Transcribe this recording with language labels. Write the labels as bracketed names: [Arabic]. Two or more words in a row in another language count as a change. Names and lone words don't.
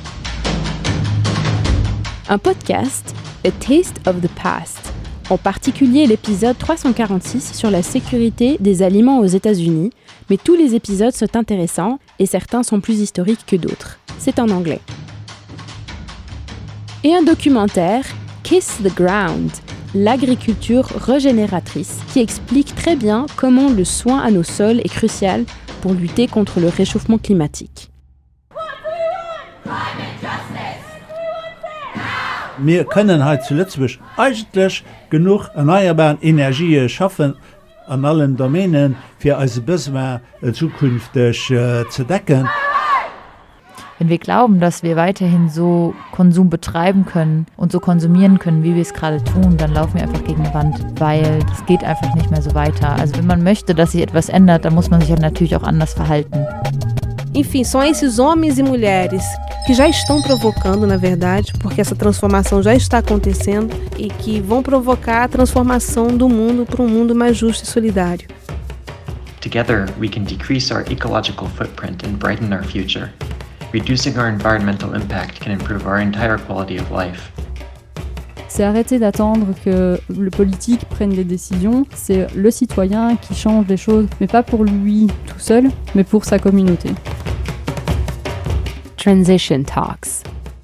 [French] Un podcast, A Taste of the Past, en particulier l'épisode 346 sur la sécurité des aliments aux États-Unis, mais tous les épisodes sont intéressants et certains sont plus historiques que d'autres. C'est en anglais. Et un documentaire, Kiss the Ground, l'agriculture régénératrice, qui explique très bien comment le soin à nos sols est crucial pour lutter contre le réchauffement climatique. [German] Wir können heute zu Lützburg eigentlich genug erneuerbare Energie schaffen an allen Domänen für unsere Besoin zukünftig zu decken. Wenn wir glauben, dass wir weiterhin so Konsum betreiben können und so konsumieren können, wie wir es gerade tun, dann laufen wir einfach gegen die Wand, weil es geht einfach nicht mehr so weiter. Also wenn man möchte, dass sich etwas ändert, dann muss man sich ja natürlich auch anders verhalten. [Portuguese] Enfim, são esses homens e mulheres que já estão provocando, na verdade, porque essa transformação já está acontecendo e que vão provocar a transformação do mundo para um mundo mais justo e solidário. [English] Together, we can decrease our ecological footprint and brighten our future. Reducing our environmental impact can improve our entire quality of life. [French] C'est arrêter d'attendre que le politique prenne des décisions, c'est le citoyen qui change les choses, mais pas pour lui tout seul, mais pour sa communauté. Transition Talks.